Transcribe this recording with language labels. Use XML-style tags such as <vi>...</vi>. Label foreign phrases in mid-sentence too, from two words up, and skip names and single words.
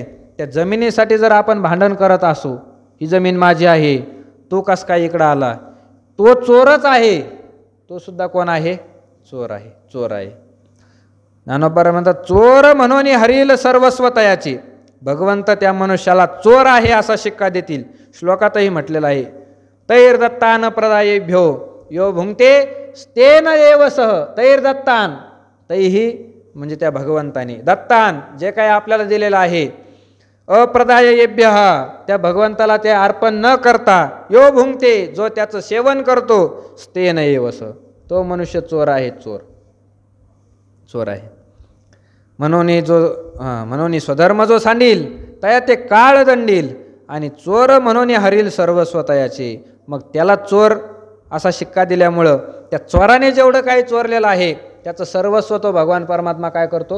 <mr>त्या जमिनीसाठी जर आपण भांडण करत असू, ही जमीन माझी आहे, तो कस काय इकडं आला, तो चोरच आहे. तो सुद्धा कोण आहे? चोर आहे. चोर आहे. ज्ञानोबा म्हणतात चोर म्हणून हरील सर्वस्व तयाची. भगवंत त्या मनुष्याला चोर आहे असा शिक्का देतील. श्लोकातही म्हटलेला आहे</mr> <sa>तैर्दत्तान प्रदायेभ्यो यो भुंक्ते स्तेन एव सह.</sa> <mr>तैर्दत्तान, तैही म्हणजे त्या भगवंताने, दत्तान जे काही आपल्याला दिलेलं आहे, अप्रदायेभ्य त्या भगवंताला ते अर्पण न करता,</mr> <sa>यो भुंक्ते</sa> <mr>जो त्याचं सेवन करतो,</mr> <sa>स्तेन एव सह,</sa> <mr>तो मनुष्य चोर आहे. चोर, चोर आहे. म्हणून स्वधर्म जो सांडील तया ते काळ दंडील, आणि चोर म्हणून हरील सर्वस्व तयाचे. मग त्याला चोर असा शिक्का दिल्यामुळं त्या चोराने जेवढं काही चोरलेलं आहे त्याचं सर्वस्व तो भगवान परमात्मा काय करतो?</mr>